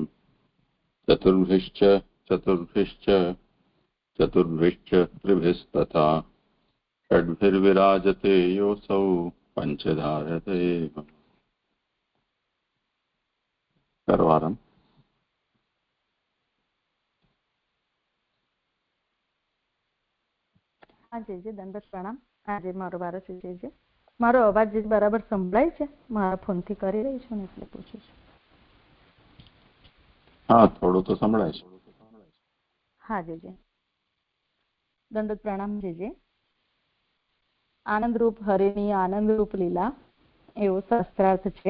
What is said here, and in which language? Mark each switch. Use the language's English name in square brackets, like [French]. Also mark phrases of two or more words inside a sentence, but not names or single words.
[Sanskrit] चतुर्भिश्च त्रिभिस्तथा षड्भिर्विराजते योऽसौ पञ्चधारते करवारम्। [Hindi] हाँ जी जी दंडवत प्रणाम। [Gujarati] આજે મારો વારો છે જે મારો અવાજ બરાબર સંભળાય છે? મારા ફોનથી કરી રહી છું ને એટલે પૂછું છું. હા, થોડું તો સંભળાય છે. હા જી દંડવત પ્રણામ જે આનંદરૂપ હરિની આનંદરૂપ લીલા એવો શાસ્ત્રાર્થ છે.